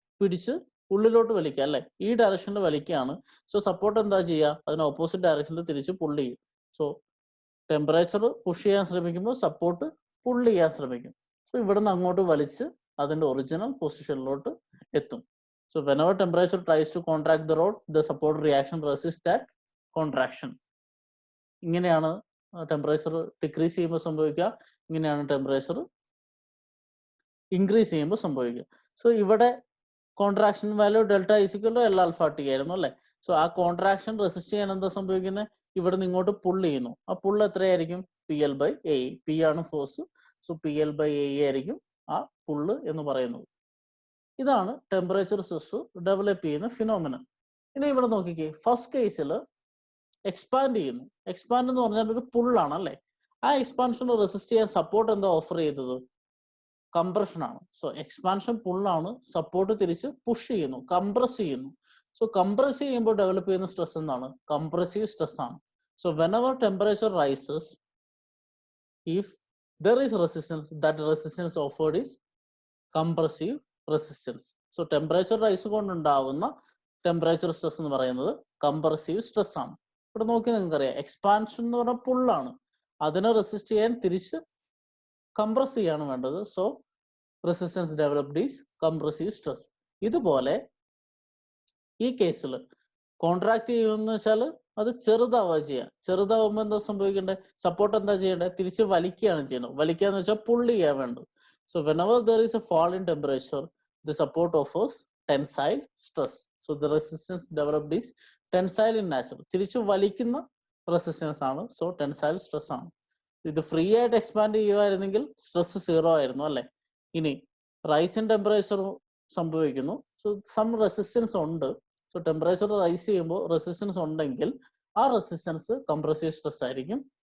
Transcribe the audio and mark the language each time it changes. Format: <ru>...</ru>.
<ml>പിടിച്ച് ഉള്ളിലോട്ട് വലിക്കുക അല്ലെ, ഈ ഡയറക്ഷനിൽ വലിക്കുകയാണ്. സോ സപ്പോർട്ട് എന്താ ചെയ്യുക? അതിന് ഓപ്പോസിറ്റ് ഡയറക്ഷനിൽ തിരിച്ച് പുള്ള് ചെയ്യും. സോ ടെമ്പറേച്ചർ പുഷ് ചെയ്യാൻ ശ്രമിക്കുമ്പോൾ സപ്പോർട്ട് പുള്ള് ചെയ്യാൻ ശ്രമിക്കും. സോ ഇവിടുന്ന് അങ്ങോട്ട് വലിച്ച് അതിന്റെ ഒറിജിനൽ പൊസിഷനിലോട്ട് എത്തും.</ml> <en>So whenever temperature tries to contract the rod, the support reaction resists that contraction.</en> <ml>ഇങ്ങനെയാണ് ടെമ്പറേച്ചർ ഡിക്രീസ് ചെയ്യുമ്പോൾ സംഭവിക്കുക, ഇങ്ങനെയാണ് ടെമ്പറേച്ചർ ഇൻക്രീസ് ചെയ്യുമ്പോൾ സംഭവിക്കുക. സോ ഇവിടെ contraction value delta equal to L alpha T ആയിരുന്നു അല്ലേ. സോ ആ കോൺട്രാക്ഷൻ റെസിസ്റ്റ് ചെയ്യാൻ എന്താ സംഭവിക്കുന്നത്? ഇവിടെ നിന്ന് ഇങ്ങോട്ട് പുള്ള് ചെയ്യുന്നു. ആ പുള്ള് എത്രയായിരിക്കും? P L by A. P ആണ് force. So P L by A ആയിരിക്കും ആ പുള്ള് എന്ന് പറയുന്നത്. ഇതാണ് ടെമ്പറേച്ചർ സ്ട്രെസ് ഡെവലപ്പ് ചെയ്യുന്ന ഫിനോമിനൻ. ഇനി ഇവിടെ നോക്കിക്കേ, ഫസ്റ്റ് കേസിൽ എക്സ്പാൻഡ് ചെയ്യുന്നു. എക്സ്പാൻഡ് എന്ന് പറഞ്ഞാൽ ഒരു പുള്ളാണ് അല്ലേ. ആ എക്സ്പാൻഷൻ റെസിസ്റ്റ് ചെയ്യാൻ സപ്പോർട്ട് എന്താ ഓഫർ ചെയ്തത്? കംപ്രഷൻ ആണ്. സോ എക്സ്പാൻഷൻ പുള്ളാണ്, സപ്പോർട്ട് തിരിച്ച് പുഷ് ചെയ്യുന്നു, കംപ്രസ് ചെയ്യുന്നു. സോ കംപ്രസ് ചെയ്യുമ്പോൾ ഡെവലപ്പ് ചെയ്യുന്ന സ്ട്രെസ് എന്താണ്? കംപ്രസീവ് സ്ട്രെസ് ആണ്.</ml> <en>So whenever temperature rises, if there is resistance, that resistance offered is compressive resistance.</en> <ml>So temperature rise കൊണ്ടുണ്ടാവുന്ന temperature stress എന്ന് പറയുന്നത് കംപ്രസീവ് സ്ട്രെസ് ആണ്. ഇവിടെ നോക്കി നിങ്ങൾക്ക് അറിയാം, എക്സ്പാൻഷൻ എന്ന് പറഞ്ഞാൽ പുള്ളാണ്, അതിനെ റെസിസ്റ്റ് ചെയ്യാൻ തിരിച്ച് കംപ്രസ് ചെയ്യാണ് വേണ്ടത്.</ml> <en>So resistance developed is compressive stress.</en> <ml>ഇതുപോലെ ഈ കേസിൽ കോൺട്രാക്ട് ചെയ്യുമെന്ന് വെച്ചാൽ അത് ചെറുതാവുക ചെയ്യുക. ചെറുതാവുമ്പോൾ എന്താ സംഭവിക്കേണ്ടത്? സപ്പോർട്ട് എന്താ ചെയ്യേണ്ടത്? തിരിച്ച് വലിക്കുകയാണ് ചെയ്യുന്നത്. വലിക്കുക എന്ന് വെച്ചാൽ പുള്ള് ചെയ്യാൻ വേണ്ടത്.</ml> <en>So whenever there is a fall in temperature, the support offers tensile stress. So the resistance developed is tensile in nature.</en> <ml>തിരിച്ചു വലിക്കുന്ന റെസിസ്റ്റൻസ് ആണ്. സോ ടെൻസൈൽ സ്ട്രെസ് ആണ്. ഇത് ഫ്രീ ആയിട്ട് എക്സ്പാൻഡ് ചെയ്യുമായിരുന്നെങ്കിൽ സ്ട്രെസ് സീറോ ആയിരുന്നു അല്ലെ. ഇനി റൈസ് ഇൻ ടെമ്പറേച്ചർ സംഭവിക്കുന്നു. സോ സം റെസിസ്റ്റൻസ് ഉണ്ട്. സോ ടെമ്പറേച്ചർ റൈസ് ചെയ്യുമ്പോൾ റെസിസ്റ്റൻസ് ഉണ്ടെങ്കിൽ ആ റെസിസ്റ്റൻസ് കംപ്രസീവ് സ്ട്രെസ് ആയിരിക്കും.</ml>